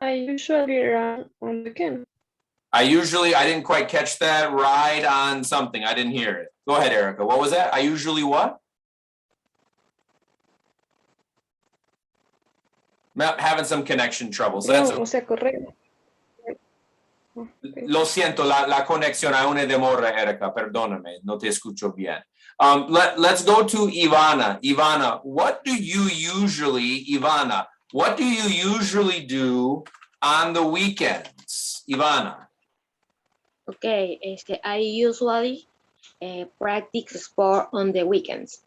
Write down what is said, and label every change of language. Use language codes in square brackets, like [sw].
[en] I usually run on the weekend. I didn't quite catch that. Ride on something. I didn't hear it. Go ahead, Erica. What was that? I usually what? Having some connection trouble. So that's [es] No, o sea, correr. Lo siento, la conexión aún es demora, Erica. Perdóname, no te escucho bien. [en] Let's go to Ivana. Ivana, what do you usually do on the weekends? Ivana. Okay, I usually practice sport on the weekends.